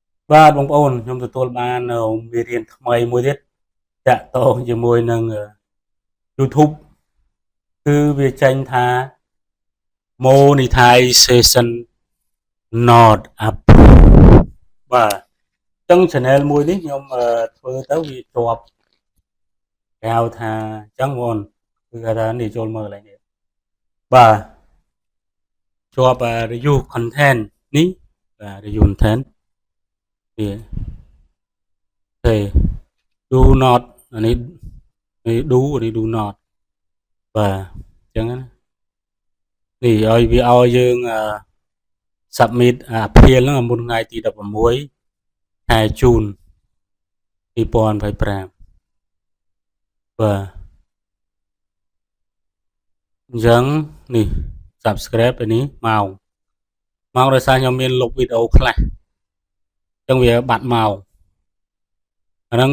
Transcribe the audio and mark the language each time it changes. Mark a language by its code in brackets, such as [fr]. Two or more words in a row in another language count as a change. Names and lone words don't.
[km] បាទបងប្អូនខ្ញុំទទួលបានមេរៀនថ្មីមួយទៀតតាក់ទងជាមួយនឹង YouTube គឺវាចេញថា monetization [en] not approved [km] បាទអញ្ចឹង channel មួយនេះខ្ញុំធ្វើទៅវាជាប់គេហៅ ថាអញ្ចឹងបងគឺគេថានេះចូលមើលឡើងនេះ បាទជាប់ [en] review content [km] នេះបាទ [en] review content [km] វាទេ [en] do not [km] អានេះ do នេះ [en] do not [km] បាទអញ្ចឹងណានេះឲ្យវាឲ្យយើង [en] submit appeal [km] ហ្នឹងមុនថ្ងៃទី16ខែជូន2025បាទ អញ្ចឹងនេះ subscribe ទៅនេះមកដោយសារខ្ញុំមានលុបវីដេអូខ្លះអញ្ចឹងវាបាត់មកអាហ្នឹង